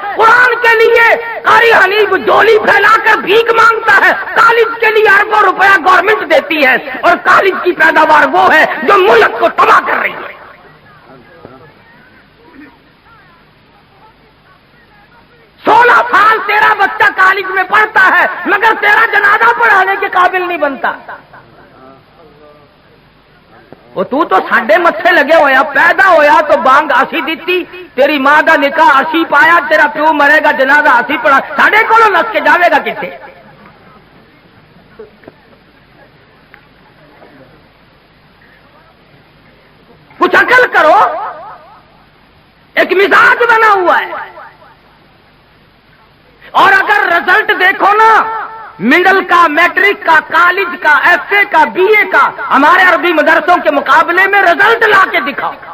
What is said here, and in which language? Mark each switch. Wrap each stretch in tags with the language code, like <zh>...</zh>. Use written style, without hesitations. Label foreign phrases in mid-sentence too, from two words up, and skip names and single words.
<ur>قرآن کے لیے قاری حنیف جولی پھیلا کر بھیک مانگتا ہے، کالج کے لیے اربوں روپیہ گورنمنٹ دیتی ہے، اور کالج کی پیداوار وہ ہے جو ملک کو تباہ کر رہی ہے. 16 سال تیرا بچہ کالج میں پڑھتا ہے مگر تیرا جنازہ پڑھانے کے قابل نہیں بنتا.</ur> <pa>وہ تو ساڈے متھے لگے ہویا، پیدا ہویا تو بانگ اسی دیتی، تیری ماں دا نکاح اسی پایا، تیرا پیو مرے گا جنازہ اسی پڑھا، ساڈے کولوں نس کے جاوے گا کتے؟</pa> <ur>کچھ عقل کرو. ایک مزاج بنا ہوا ہے. اور اگر رزلٹ دیکھو نا، مڈل کا، میٹرک کا، کالج کا، ایف اے کا، بی اے کا، ہمارے عربی مدرسوں کے مقابلے میں رزلٹ لا کے دکھاؤ.</ur>